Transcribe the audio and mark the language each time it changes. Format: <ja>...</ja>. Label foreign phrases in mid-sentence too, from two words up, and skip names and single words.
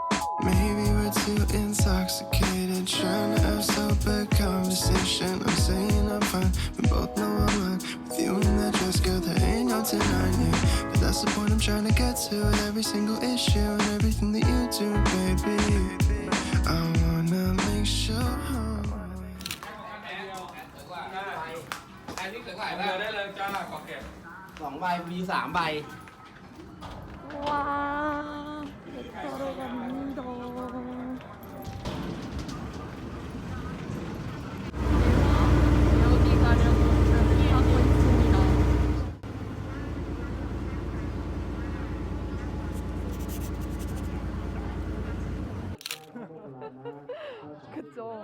<en>Maybe we're too intoxicated, trying to have sober conversation. I'm saying I'm fine, we both know I'm wrong. With you in that dress, girl, there ain't no denying it. But that's the point I'm trying to get to with every single issue and everything that you do, baby. I wanna make sure.</en> <th>ได้เลยจ้าขอเก็บ 2 ใบมี 3 ใบ</th> <ko>와, 배터러 갑니다. 여기 가려고 준비하고 있습니다. 그쵸?</ko>